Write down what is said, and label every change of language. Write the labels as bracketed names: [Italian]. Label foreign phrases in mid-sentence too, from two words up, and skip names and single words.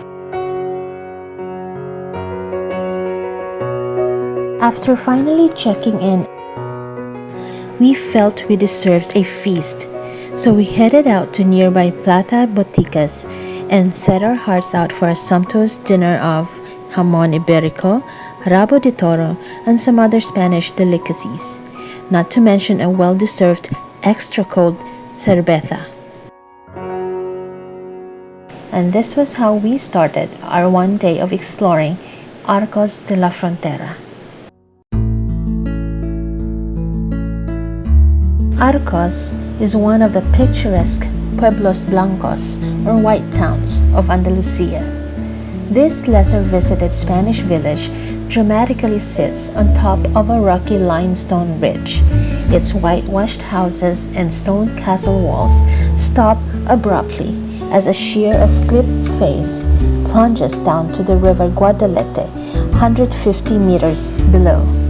[English] After finally checking in, we felt we deserved a feast, so we headed out to nearby Plata Boticas and set our hearts out for a sumptuous dinner of [Spanish] jamon iberico, rabo de toro, [English] and some other Spanish delicacies, not to mention a well-deserved extra cold cerveza. And this was how we started our one day of exploring Arcos de la Frontera. Arcos is one of the picturesque [Spanish] Pueblos Blancos [English] or white towns of Andalusia. This lesser visited Spanish village dramatically sits on top of a rocky limestone ridge. Its whitewashed houses and stone castle walls stop abruptly as a sheer of cliff face plunges down to the river Guadalete 150 meters below.